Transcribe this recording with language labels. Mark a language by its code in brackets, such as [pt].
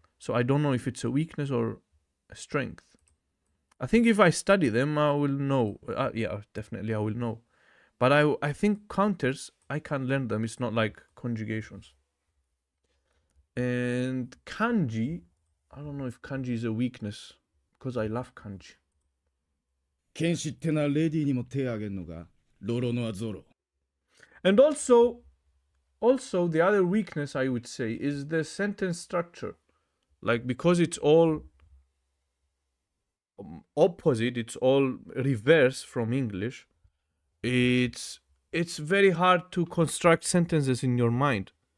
[en] So I don't know if it's a weakness or a strength. I think if I study them, I will know. Yeah, definitely I will know. But I think counters, I can learn them. It's not like conjugations. And kanji, I don't know if kanji is a weakness because I love kanji. [ja] 剣士ってなレディーにも手あげんのかロロノアゾロ [en] And also the other weakness I would say is the sentence structure. Like because it's all opposite, it's all reverse from English, it's very hard to construct sentences in your mind.